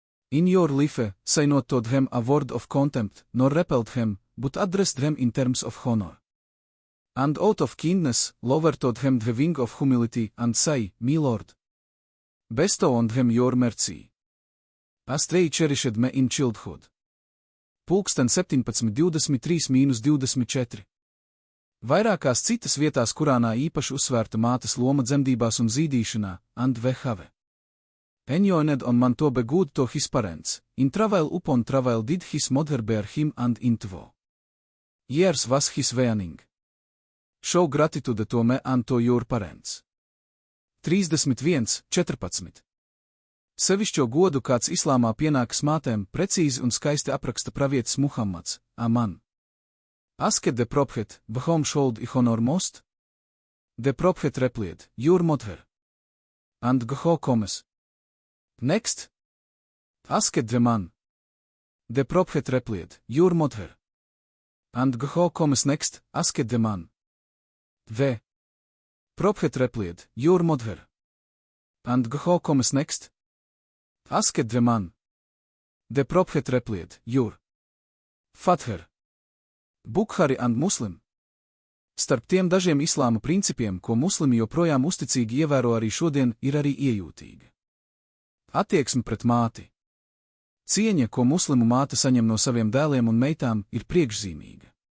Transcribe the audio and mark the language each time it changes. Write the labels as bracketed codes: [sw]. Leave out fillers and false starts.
[en] In your life, say not to them a word of contempt, nor repelled them, but address them in terms of honor. And out of kindness, lower to them the wing of humility, and say, My Lord, bestow on them your mercy. As they cherished me in childhood. [lv] Pulksten 17:23-24. Vairākās citas vietās Kurānā īpaši uzsvērta mātes loma dzemdībās un zīdīšanā, [en] and vehave. Enjoined on man to be good to his parents, in travail upon travail did his mother bear him and into years was his weaning. Show gratitude to me and to your parents. 31:14. [lv] Sevišķo godu kāds islāmā pienākas mātēm precīzi un skaisti apraksta pravietis Muhammads, Aman. [en] Asked the prophet, whom should I honor most? The prophet replied, Your mother. And who comes next? Asked the man. The prophet replied, Your mother. And who comes next? Asked the man. The prophet replied, Your mother. And who comes next? Asked the man. The prophet replied, Your father. Bukhari and Muslim. [lv] Starp tiem dažiem islāma principiem, ko muslimi joprojām uzticīgi ievēro arī šodien, ir arī iejūtīga attieksme pret māti. Cieņa, ko muslimu māte saņem no saviem dēliem un meitām, ir priekšzīmīga.